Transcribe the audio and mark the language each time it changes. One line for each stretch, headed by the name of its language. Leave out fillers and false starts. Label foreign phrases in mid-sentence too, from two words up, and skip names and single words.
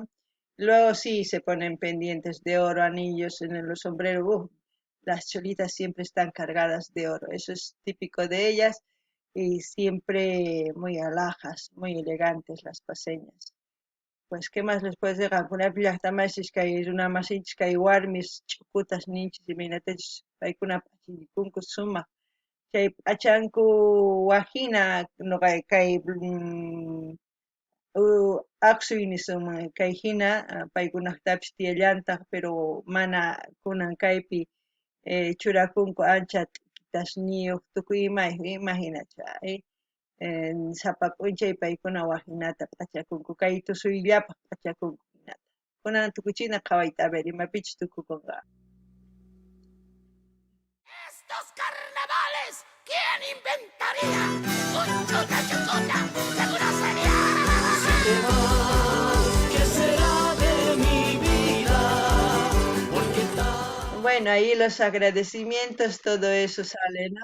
Spanish: Luego sí se ponen pendientes de oro, anillos en los sombreros. Las cholitas siempre están cargadas de oro, eso es típico de ellas y siempre muy alhajas, muy elegantes las paseñas. Pues, ¿qué más les puedes decir?
Quechua: Alguna pillaqtamasis kay runamasinchis kay warmis ch'ukutas ninchis imaynatachus paykuna pachirikunku sumaq chay p'achanku wajina noqa kay aqsuy nisunman kay hina paykunaqtapis tiyallantaq pero mana kunan kaypi churakunku ancha t'ukitasniyuq tukuy imayuq imaginacha sapa p'unchay paykuna wajinata p'achakunku kay tusuyllapaq p'achakunku hinata kunan tukuchina qhawayta
Spanish: a ver
Quechua: imapichus tukukunqa.
Spanish: Estos carnavales, ¿quién inventaría? Un chuta chucuta, seguro sería. Si te vas, ¿qué será de mi vida? Porque Bueno, ahí los agradecimientos, todo eso sale, ¿no?